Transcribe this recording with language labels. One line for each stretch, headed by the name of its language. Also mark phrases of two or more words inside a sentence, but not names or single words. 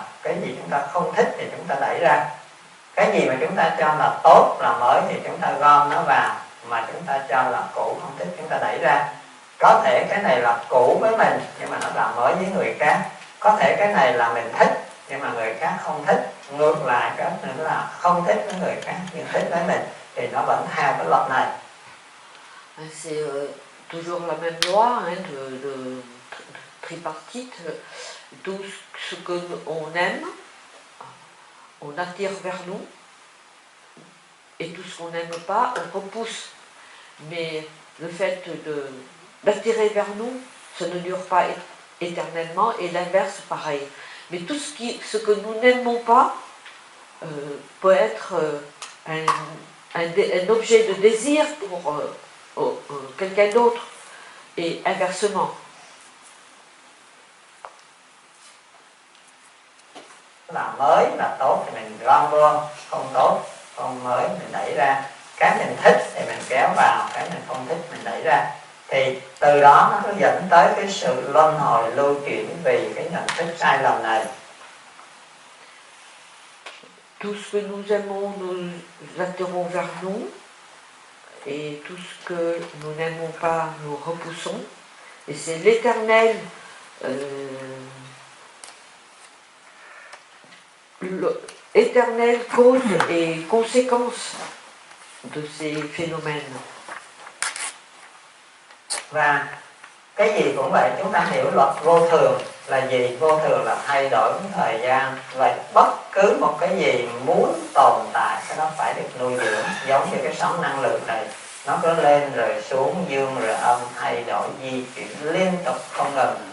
Vietnamese: Cái gì chúng ta không thích thì chúng ta đẩy ra. Cái gì mà chúng ta cho là tốt, là mới thì chúng ta gom nó vào, mà chúng ta cho là cũ, không thích chúng ta đẩy ra. Có thể cái này là cũ với mình nhưng mà nó là mới với người khác. Có thể cái này là mình thích nhưng mà người khác không thích. Ngược lại cái nữa là không thích với người khác nhưng thích với mình, thì nó vẫn theo cái luật này.
French: C'est toujours la même loi de tripartite. Tout ce que on aime, on attire vers nous, et tout ce qu'on n'aime pas, on repousse. Mais le fait d'attirer vers nous, ça ne dure pas éternellement, et l'inverse pareil. Mais tout ce que nous n'aimons pas peut être un objet de désir pour quelqu'un d'autre, et inversement.
Vietnamese: Là mới là tốt thì mình gom vô, không tốt, không mới mình đẩy ra. Cái mình thích thì mình kéo vào, cái mình không thích mình đẩy ra. Thì từ đó nó có dẫn tới cái sự luân hồi lưu chuyển vì cái nhận thức sai lầm này.
French: Tout ce que nous aimons, nous attirons vers nous, et tout ce que nous n'aimons pas, nous repoussons. Et c'est l'éternel éternelle cause et conséquence de ces phénomènes.
Vietnamese: Và cái gì cũng vậy, chúng ta hiểu luật vô thường là gì? Vô thường là thay đổi thời gian. Vậy bất cứ một cái gì muốn tồn tại, cái đó phải được nuôi dưỡng. Giống như cái sóng năng lượng này, nó có lên rồi xuống, dương rồi âm, thay đổi di chuyển liên tục không ngừng.